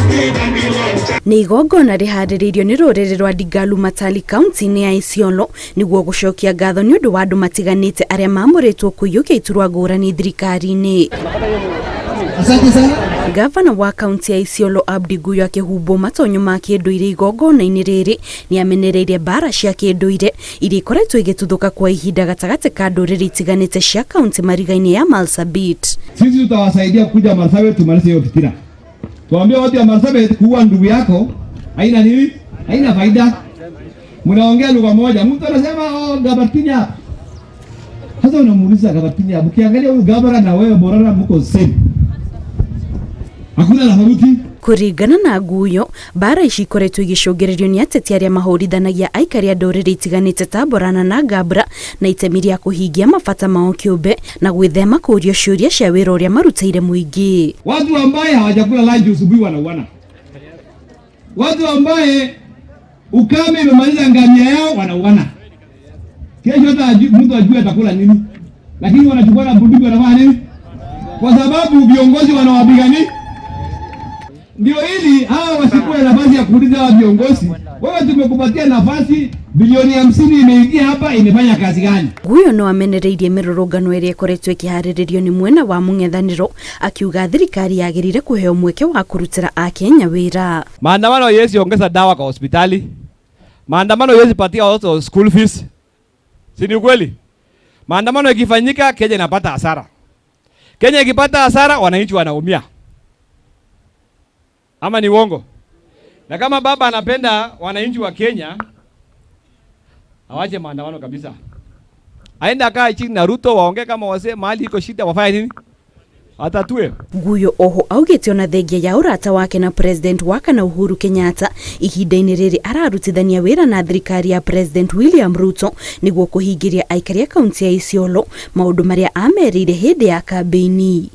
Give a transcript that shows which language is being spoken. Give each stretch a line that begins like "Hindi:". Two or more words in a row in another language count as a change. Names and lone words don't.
Kikuyu: Nĩ igongona rĩharĩrĩirio nĩ rũrĩrĩ rwa Ndigalu Matali kaunti-inĩ ya Isiolo nĩguo gũcokia ngatho nĩ ũndũ wa andũ matiganĩte arĩa mamũrĩtwo kũiyũkia iturwa ngũrani thirikari-inĩ. Gavana wa kaunti ya Isiolo Abdi Guyo akĩhumbwo matonyo ma kĩndũire igongona-inĩ rĩrĩ nĩ amenereirie mbaara cia kĩndũire iria ikoretwo igĩtuthũka kwa ihinda gatagatĩ ka ndũrĩrĩ itiganĩte cia kaunti mariga-inĩ ya Marsabit.
Swahili: Sisi tutawasaidia kuja Marsabit tumalize hiyo fikira. Tuambie watu ya Marsabit kuua ndugu yako haina nini? Haina faida. Mnaongea lugha moja. Mtu anasema Gabatinya. Sasa unamuuliza Gabatinya, ukiangalia huyu Gabara na wewe Borara mko same. Hakuna tofauti.
Kikuyu: Kũringana na Guyo, mbaara ici ikoretwo igĩcũngĩrĩrio nĩ ateti arĩa mahũrithanagia aikari a ndũrĩrĩ itiganĩte ta Borana na Ngabara na itemi rĩa kũhingia mabata mao kĩũmbe na gwĩthema kũũrio ciũria cia wĩra ũrĩa marutĩire mũingĩ.
Swahili: Watu ambaye hawajakula lunch asubuhi wanauana. Watu ambaye ukame imemaliza ngamia yao wanauana. Kesho hata mtu ajue atakula nini. Lakini wanachukua bunduki wanafanya nini? Kwa sababu viongozi wanawapigania. Ndio ili hawa wasikuwe na nafasi ya kuuliza hawa viongozi. Wewe tumekupatia nafasi bilioni 50 imeingia hapa imefanya kazi gani?
Kikuyu: Guyo no amenereirie mĩrũrũngano ĩrĩa ĩkoretwo ĩkĩharĩrĩrio nĩ mwena wa mũng'ethanĩro akiuga thirikari yagĩrĩire kũheo mweke wa kũrutĩra Akenya wĩra.
Swahili: Maandamano yesi ongeza dawa kwa hospitali. Maandamano yesi patia watoto
English: school fees.
Swahili: Si ni kweli? Maandamano ikifanyika Kenya inapata hasara. Kenya ikipata hasara wananchi wanaumia. Ama ni uongo? Na kama baba anapenda wananchi wa Kenya, awache maandamano kabisa. Aenda kaa chini na Ruto waongee kama wazee mahali iko shida wafanye nini? Atatue.
Kikuyu: Guyo oho augĩte ona thengia ya ũrata wake na President wa kana Uhuru Kenyatta ihinda-inĩ rĩrĩ ararutithania wĩra na thirikari ya President William Ruto nĩguo kũhingĩria aikari a kaunti ya Isiolo maũndũ marĩa amerire hĩndĩ ya kambĩini.